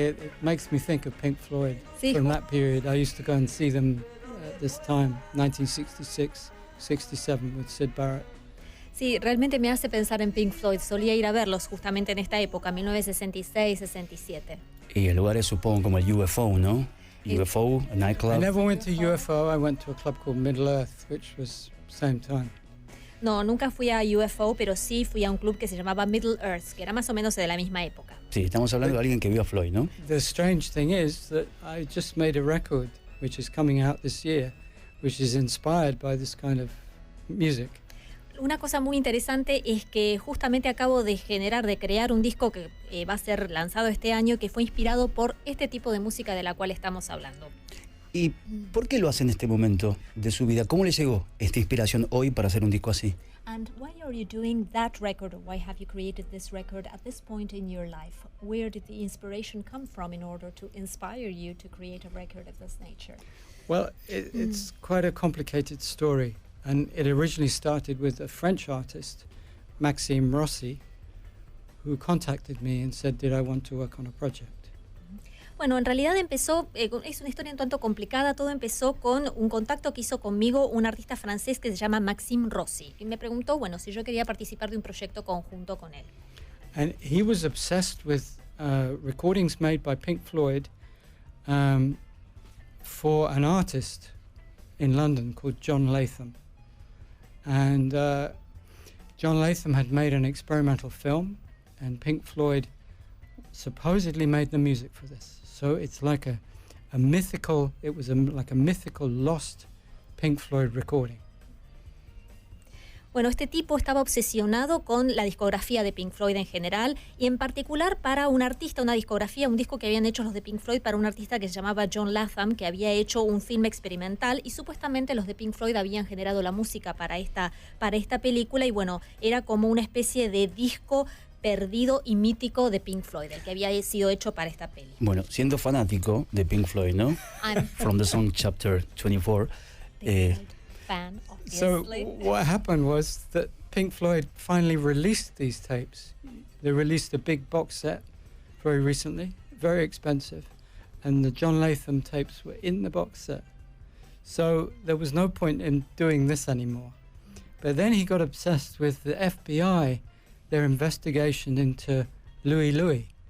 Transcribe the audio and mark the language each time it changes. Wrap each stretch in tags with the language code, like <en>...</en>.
<en>It makes me think of Pink Floyd</en> <es>Sí.</es> <en>from that period. I used to go and see them at this time, 1966, 67, with Syd Barrett.</en> <es>Sí, realmente me hace pensar en Pink Floyd. Solía ir a verlos justamente en esta época, 1966-67. Y el lugar es, supongo, como el UFO, ¿no? Y-</es> <en>UFO, a I nightclub. never went to UFO. I went to a club called Middle Earth, which was same time.</en> <es>No, nunca fui a UFO, pero sí fui a un club que se llamaba Middle Earth, que era más o menos de la misma época. Sí, estamos hablando de alguien que vio a Floyd, ¿no?</es> <en>The strange thing is that I just made a record, which is coming out this year, which is inspired by this kind of music.</en> <es>Una cosa muy interesante es que justamente acabo de crear un disco que va a ser lanzado este año, que fue inspirado por este tipo de música de la cual estamos hablando. ¿Y por qué lo hace en este momento de su vida? ¿Cómo le llegó esta inspiración hoy para hacer un disco así?</es> <en>And why are you doing that record, or why have you created this record at this point in your life? Where did the inspiration come from in order to inspire you to create a record of this nature? Well, it's quite a complicated story, and it originally started with a French artist, Maxime Rossi, who contacted me and said, did I want to work on a project?</en> <es>Bueno, en realidad empezó, es una historia un tanto complicada, todo empezó con un contacto que hizo conmigo un artista francés que se llama Maxime Rossi, y me preguntó, bueno, si yo quería participar de un proyecto conjunto con él.</es> <en>And he was obsessed with recordings made by Pink Floyd for an artist in London called John Latham. And John Latham had made an experimental film, and Pink Floyd supposedly made the music for this. So it's like a mythical, it was like a mythical lost Pink Floyd recording.</en> <es>Bueno, este tipo estaba obsesionado con la discografía de Pink Floyd en general y en particular para un artista, una discografía, un disco que habían hecho los de Pink Floyd para un artista que se llamaba John Latham, que había hecho un filme experimental y supuestamente los de Pink Floyd habían generado la música para esta película y bueno, era como una especie de disco perdido y mítico de Pink Floyd, el que había sido hecho para esta peli. Bueno, siendo fanático de Pink Floyd, ¿no? From the Song Chapter 24.</es> <en>Fan, so what happened was that Pink Floyd finally released these tapes. They released a big box set very recently, very expensive, and the John Latham tapes were in the box set. So there was no point in doing this anymore. But then he got obsessed with the FBI, their investigation into Louis Louis.</en>